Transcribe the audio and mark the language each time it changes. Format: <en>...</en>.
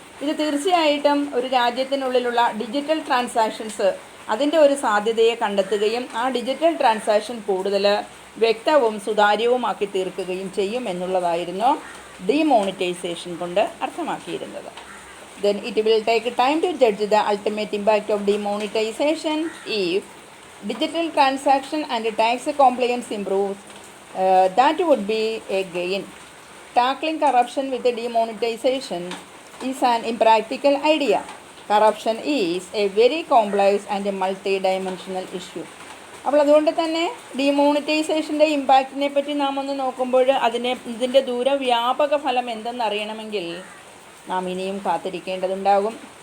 <ml>ഇത് തീർച്ചയായിട്ടും ഒരു രാജ്യത്തിനുള്ളിലുള്ള ഡിജിറ്റൽ ട്രാൻസാക്ഷൻസ് അതിൻ്റെ ഒരു സാധ്യതയെ കണ്ടെത്തുകയും ആ ഡിജിറ്റൽ ട്രാൻസാക്ഷൻ കൂടുതൽ വ്യക്തവും സുതാര്യവുമാക്കി തീർക്കുകയും ചെയ്യും എന്നുള്ളതായിരുന്നു ഡിമോണിറ്റൈസേഷൻ കൊണ്ട് അർത്ഥമാക്കിയിരുന്നത്.</ml> <en>Then it will take time to judge the ultimate impact of demonetization. If digital transaction and tax compliance improves, that would be a gain. Tackling corruption with demonetization is an impractical idea. Corruption is a very complex and a multi-dimensional issue.</en> <ml>അപ്പോൾ അതുകൊണ്ട് തന്നെ ഡിമോണിറ്റൈസേഷൻ്റെ ഇമ്പാക്റ്റിനെ പറ്റി നാം ഒന്ന് നോക്കുമ്പോൾ ഇതിൻ്റെ ദൂരവ്യാപക ഫലം എന്തെന്നറിയണമെങ്കിൽ നാം ഇനിയും കാത്തിരിക്കേണ്ടതുണ്ടാകും.</ml>